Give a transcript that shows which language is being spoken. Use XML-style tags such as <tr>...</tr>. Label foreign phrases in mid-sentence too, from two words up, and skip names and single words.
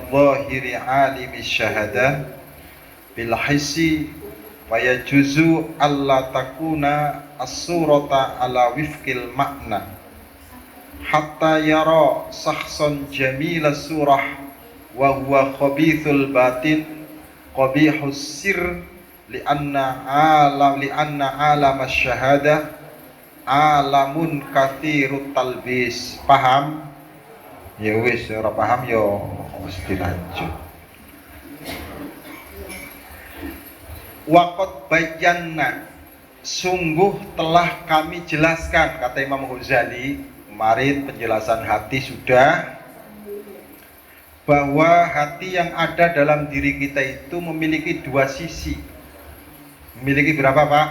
<ar>ظاهري عالم الشهادة بالحس ويجوز ألا تكون الصورة على وفق المعنى حتى يرى شخصا جميل الصورة وهو خبيث الباطن قبيح السر لأن عالم الشهادة عالم كثير التلبيس.</ar> <id>Paham?</id> <jv>Ya wis, ora paham ya mesti lanjut.</jv> <ar>وقد بيّنا,</ar> <id>sungguh telah kami jelaskan, kata Imam Ghazali kemarin penjelasan hati sudah, bahwa hati yang ada dalam diri kita itu memiliki dua sisi. Memiliki berapa Pak?</id>